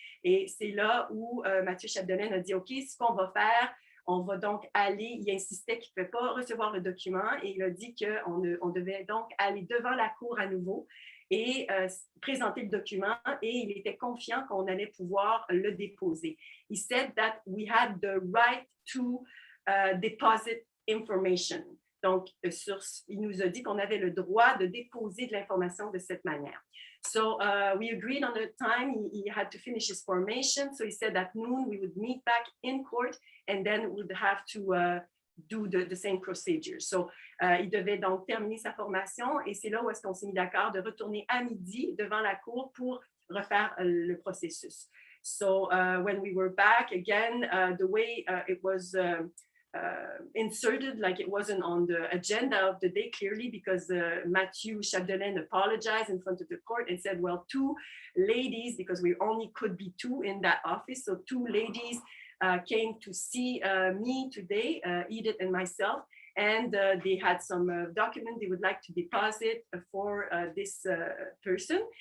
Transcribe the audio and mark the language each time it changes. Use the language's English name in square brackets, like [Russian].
[French] Et c'est là où Mathieu Chapdelaine a dit, OK, ce qu'on va faire, on va donc aller, il insistait qu'il ne pouvait pas recevoir le document et il a dit qu'on devait donc aller devant la cour à nouveau et présenter le document, et il était confiant qu'on allait pouvoir le déposer. [English] He said that we had the right to deposit information. [French] Donc, il nous a dit qu'on avait le droit de déposer de l'information de cette manière. [English] So we agreed on the time he had to finish his formation. So he said at noon we would meet back in court and then we'd have to do the same procedure. [French] So il devait donc terminer sa formation et c'est là où est-ce qu'on s'est mis d'accord de retourner à midi devant la cour pour refaire le processus. [English] So when we were back again, the way it was inserted, like it wasn't on the agenda of the day clearly, because Mathieu Chapdelaine apologized in front of the court and said, well, 2 ladies, because we only could be 2 in that office, so 2 ladies came to see me today, Edith and myself, and they had some document they would like to deposit for this person.